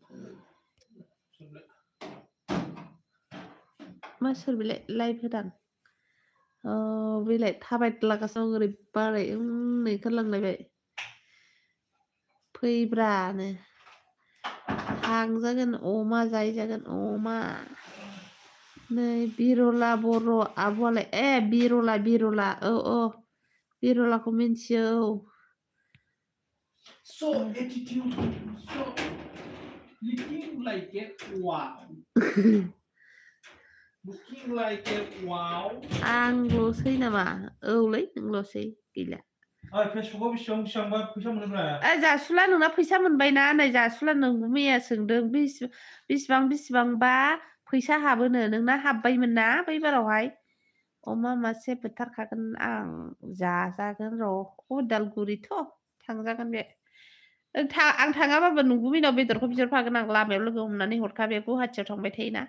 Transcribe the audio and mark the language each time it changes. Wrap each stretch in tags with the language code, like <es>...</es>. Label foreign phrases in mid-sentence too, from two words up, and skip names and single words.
<brx>मा सोर बेलाय लाइभ होदां बेलाय थाबायलागासिनो ओरै बाराय नै ओंखारलांलायबाय फैब्रानो थांजागोन अमा जाहैजागोन अमा नै बिरला बर' आब'आलाय बिरला औ बिरलाखौ मिन्थियो औ</brx> <en>So attitude, so looking like a wow. Looking like a wow.</en> <brx>आंल'सै नामा औलै नोंल'सै गैला फेसबुकआव बेसेबांबा फैसा मोनोब्रा जासुला नोंना फैसा मोनबायना नै जासुला नोंबो मैया सोंदों बेसेबांबा फैसा हाबोनो नोंना हाबबायमोन ना बै बारावहाय अमा मासे बुथारखागोन आं जाजागोन र' उदालगुरिथ' थांजागोन बे आं थाङाबाबो नोंगुमैनाव बेदरखौ बिहरफागोन आं लामायाव लोगो हमनानै हरखा बे गुवाहाटियाव थांबाय थायोना</brx>